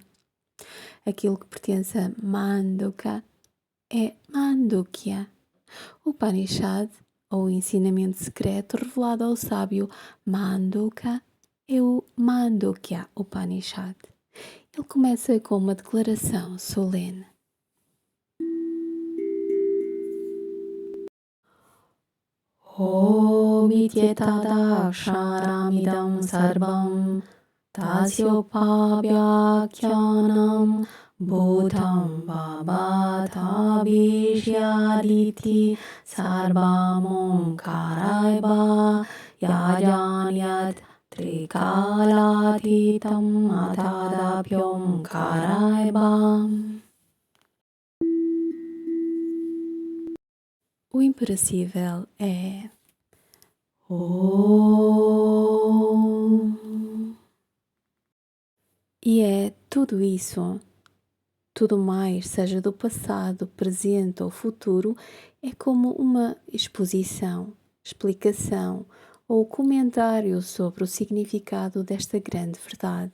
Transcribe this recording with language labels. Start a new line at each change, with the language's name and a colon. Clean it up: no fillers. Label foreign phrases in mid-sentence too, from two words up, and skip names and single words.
Portuguese: Aquilo que pertence a Manduka é Mandukya. O Upanishad, ou o ensinamento secreto revelado ao sábio Manduka, é o Mandukya Upanishad. Ele começa com uma declaração solene.
Sanskrit: ओमित्येतदक्षरमिदं सर्वं तस्योपव्याख्यानं भूतं भवद्भविष्यदिति सर्वमोङ्कार एव यच्चान्यत् त्रिकालातीतं तदप्योङ्कार एव.
Portuguese: O imperecível é Om. E é tudo isso, tudo mais, seja do passado, presente ou futuro, é como uma exposição, explicação ou comentário sobre o significado desta grande verdade.